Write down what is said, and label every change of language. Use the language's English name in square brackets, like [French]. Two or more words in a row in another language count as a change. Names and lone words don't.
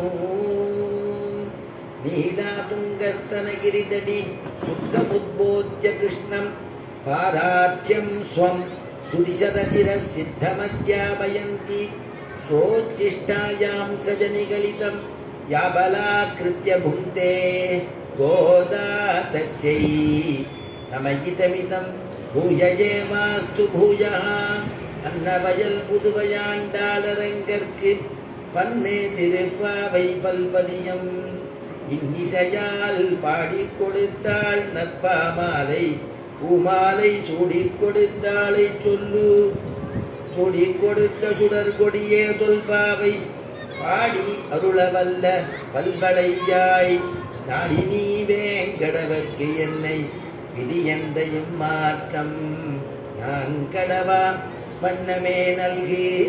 [Sanskrit] नीलातुङ्गस्तनगिरितटी सुप्तमुद्बोध्य कृष्णं पारार्थ्यं स्वं सुदिशदशिरः सिद्धमध्यापयन्ति सोच्छिष्टायां सजनिगलितं या बलात्कृत्य भुङ्क्ते गोदा तस्यै नमयितमिदं भूययेवास्तु भूयः [Tamil] அன்னவயல் புதுவையாண்டாளரங்கற்கு பன்னே திருப்பாவை பல்பதியம் இன்னிசையால் பாடிக் கொடுத்தாள் நற்பாமாலை பூமாலை சூடிக் கொடுத்தாளை சொல்லு சூடிக் கொடுத்த சுடர் கொடியே தொல்பாவை பாடி அருளவல்ல பல்வளையாய் நாடி நீ வேங்கடவர்க்கு என்னை விதியந்தையும் மாற்றம் நாங்கடவா வண்ணமே நல்கே